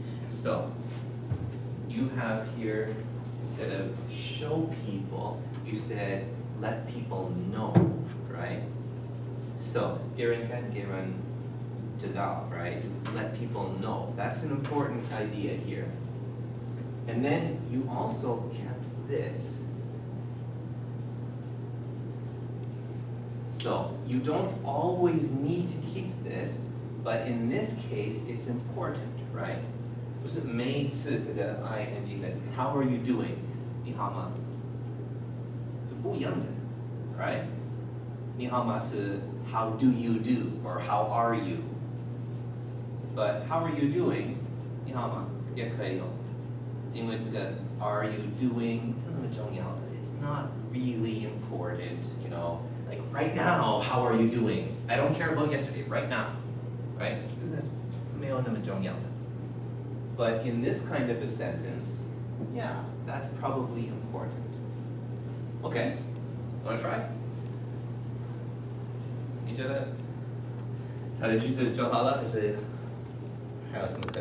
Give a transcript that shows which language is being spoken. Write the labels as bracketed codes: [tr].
[en] So you have here, instead of show people, you said let people know, right? [zh] So, 给人看，给人知道, right? [en] Let people know. That's an important idea here. And then you also kept this. So, you don't always need to keep this, but in this case, it's important, right? [zh] 不是每一次这个 ing 的 [en] How are you doing? [zh] 你好吗？是不一样的 right? 你好吗是 [en] How do you do? Or how are you? But how are you doing? [zh] 你好吗？也可以用，因为这个 [en] Are you doing [zh] 不那么重要的 [en] It's not really important, you know? Like right now, how are you doing? I don't care about yesterday, right now. [zh] Right? 这是没有那么重要的。 [en] But in this kind of a sentence, yeah, that's probably important. Okay, wanna try? [zh] 你觉得他的句子就好了，还是还有什么可以？